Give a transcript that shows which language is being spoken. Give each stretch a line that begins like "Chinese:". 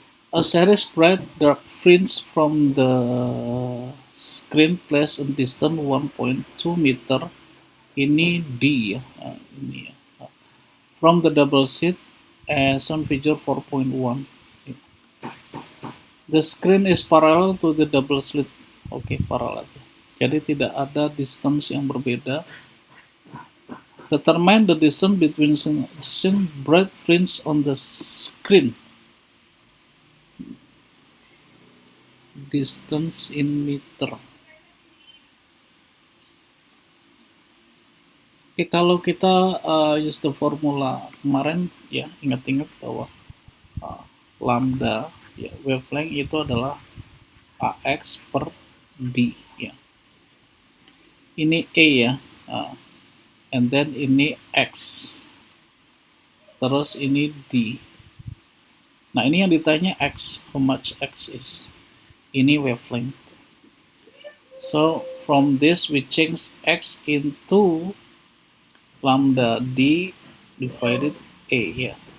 English: A series bright dark fringe from the screen placed in distance 1.2 meter.
Indonesian: Ini D ya, ini ya.
English: From the double slit as on figure 4.1. The screen is parallel to the double slit. Oke, parallel.
Indonesian: Jadi tidak ada distance yang berbeda.
English: Determine the distance between the bright fringe on the screen. Distance in meter.
Indonesian: Oke, kalau kita
English: use the formula
Indonesian: kemarin, ya ingat-ingat bahwa lambda, ya, wavelength itu adalah AX per D, ya. Ini E ya,
English: and then
Indonesian: ini X, terus ini D. Nah ini yang ditanya X,
English: how much X is.
Indonesian: Ini wavelength.
English: So from this we change X into lambda D divided A ya.